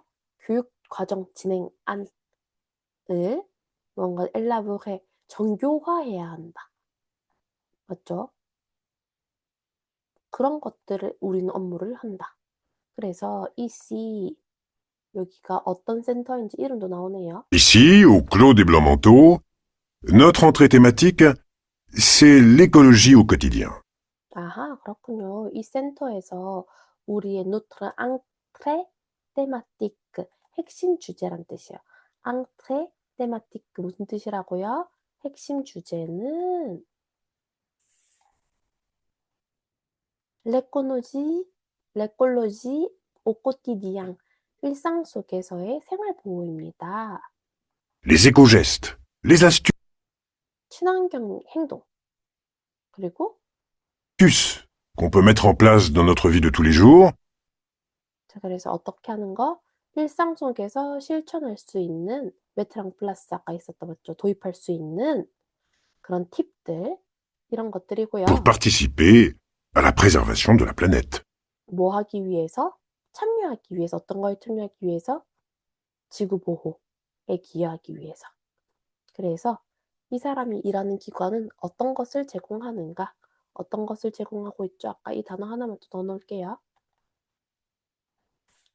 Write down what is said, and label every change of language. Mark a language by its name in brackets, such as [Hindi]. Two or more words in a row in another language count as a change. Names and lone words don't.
[Korean] 교육과정 진행안을 뭔가 엘라보헤 정교화해야 한다. 맞죠? 그런 것들을 우리는 업무를 한다. 그래서 이씨 여기가 어떤 센터인지 이름도 나오네요. [French] ici, au Clos des Blancs-Manteaux, notre entrée thématique, c'est l'écologie au quotidien. [Korean] 아하, 그렇군요. 이 센터에서 우리의 [French] notre entrée thématique, [Korean] 핵심 주제란 뜻이에요. [French] entrée thématique [Korean] 무슨 뜻이라고요? 핵심 주제는 [French] l'écologie au quotidien, [Korean] 일상 속에서의 생활 보호입니다. [French] Les éco-gestes, les [Korean] 친환경 행동, 그리고 [French] astuces qu'on peut mettre en place dans notre vie de tous les jours, [Korean] 자, 그래서 어떻게 하는 거? 일상 속에서 실천할 수 있는 [French] mettre en place [Korean] 아까 있었던 맞죠? 도입할 수 있는 그런 팁들 이런 것들이고요. [French] pour participer à la préservation de la planète. [Korean] 뭐 하기 위해서? 참여하기 위해서 어떤 거에 참여하기 위해서? 지구 보호에 기여하기 위해서. 그래서 이 사람이 일하는 기관은 어떤 것을 제공하는가? 어떤 것을 제공하고 있죠? 아까 이 단어 하나만 더 넣어놓을게요.